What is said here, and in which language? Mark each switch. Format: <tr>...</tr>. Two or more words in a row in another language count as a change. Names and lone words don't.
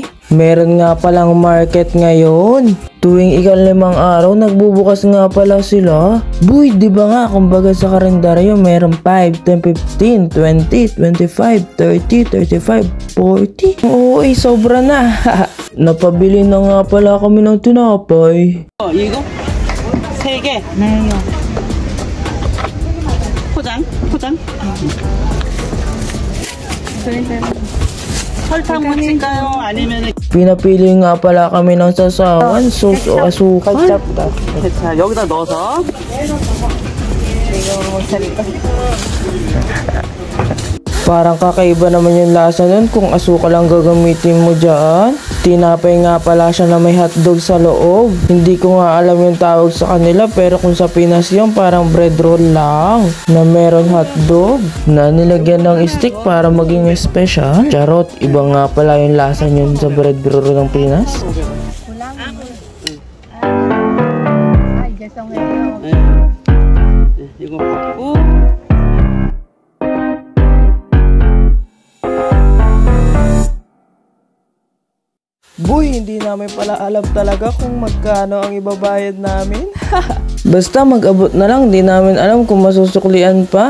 <tl>Meron nga palang market ngayon. Tuwing ika-5 araw, nagbubukas nga pala sila. Boy, di ba nga, kumbaga sa kalendaryo, meron 5, 10, 15, 20, 25, 30, 35, 40. Oo, sobra na. Napabili na nga pala kami ng tinapay.</tl> <ko>이거? 3개? 네요. 포장? 설탕 묻힐까요? 아니면</ko> <tl>Pinapili nga pala kami ng sasawan, sauce o asukal.</tl> <ko>자, 여기다 넣어서</ko> <tl>Parang kakaiba naman yung lasa nun kung asukal ang gagamitin mo dyan. Tinapay nga pala siya na may hotdog sa loob. Hindi ko nga alam yung tawag sa kanila pero kung sa Pinas yung parang</tl> <en>bread roll</en> <tl>lang na meron hotdog na nilagyan ng stick para maging special. Charot, iba nga pala yung lasa yun sa</tl> <en>bread roll</en> <tl>ng Pinas. Ay,</tl> <ko>죄송해요. 이거 받고</ko> <tl>Boy, hindi namin pala alam talaga kung magkano ang ibabayad namin. Basta mag-abot na lang, di namin alam kung masusuklian pa.</tl>